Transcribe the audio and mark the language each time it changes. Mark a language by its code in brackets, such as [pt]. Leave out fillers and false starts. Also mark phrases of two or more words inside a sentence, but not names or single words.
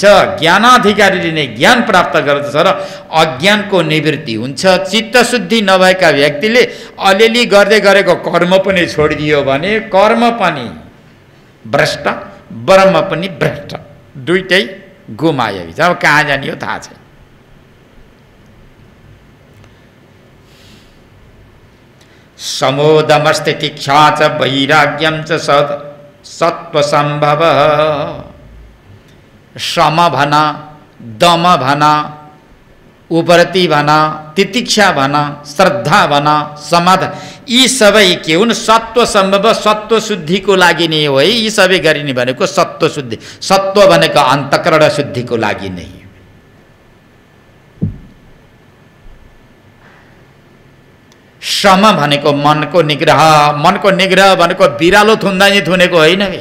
[ne] ज्ञानाधिकारीले नै ज्ञान प्राप्त गर्दछ र अज्ञानको निवृत्ति हुन्छ। चित्त शुद्धि नभएका व्यक्तिले अलिअलि गर्दै गरेको कर्म पनि छोडिदियो भने कर्म पनि भ्रष्ट, ब्रह्म पनि भ्रष्ट, दुईटै गुमायो। अब कहाँ जाने हो थाहा छैन। [sa] समोदमस्ति तिक्षा च वैराग्यम च सत्व संभव। [ne] सम भना, दम भना, उपर्ति भना, तितिक्षा भना, श्रद्धा भना, समाधान, यी सबै के हुन्? सत्व सम्भव, सत्व शुद्धिको लागि नै हो है। यी सबै गरिने भनेको सत्व शुद्धि, सत्व भनेको अन्तःकरण शुद्धिको लागि नै। सम भनेको मनको निग्रह, मनको निग्रह भनेको बिरालो थुन्दा नि थुनेको होइन है।